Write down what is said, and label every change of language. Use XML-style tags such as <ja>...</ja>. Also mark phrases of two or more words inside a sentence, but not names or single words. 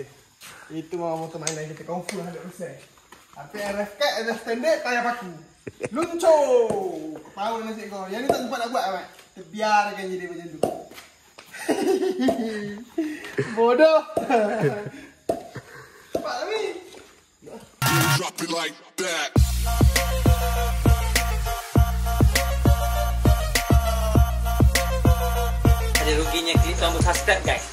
<ms>Itu memang motor mainan kita confirm 100%. Tapi yang rekat adalah standard tayar paku. Luncur. Power nasib kau. Yang ni tak sempat nak buat Mat. Kita biarkan je dia macam tu. Bodoh. Cepat tapi.</ms> <en>Drop it like that.</en> <ms>Ada ruginya klik tombol subscribe guys.</ms>